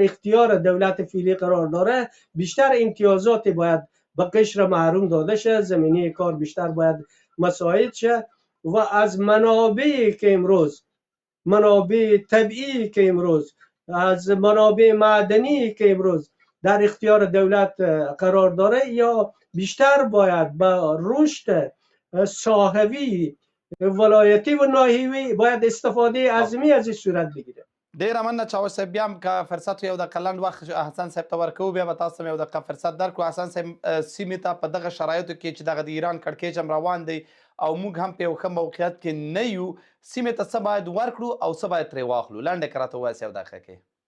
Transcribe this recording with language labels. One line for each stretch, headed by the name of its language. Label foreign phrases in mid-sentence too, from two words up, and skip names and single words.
Persian: اختیار دولت فعلی قرار داره بیشتر امتیازات باید به قشر محروم داده شه، زمینه کار بیشتر باید مساعد شه و از منابعی که امروز منابع طبیعی که امروز از منابع معدنی که امروز در اختیار دولت قرار داره یا بیشتر باید با رشد ساحوی ولایتی و ناحیوي باید استفاده عظیمی از این صورت بگیره.
Pashto: ډیره مننه چاوش صاحب، بیا هم که فرصت یو دقیقه لنډ وخت حسن صاحب ته ورکوو، بیا به تاسو یو دقیقه فرصت درکړو. حسن صاحب سیمې ته په دغه شرایطو کې چې دغه د ایران کړکېچ هم روان دی او موږ هم په یو ښه موقعیت کې نه یو، سیمې ته څه باید ورکړو او څه باید ترې واخلو؟ لنډه که راته ووایاست یو دقیقه کې.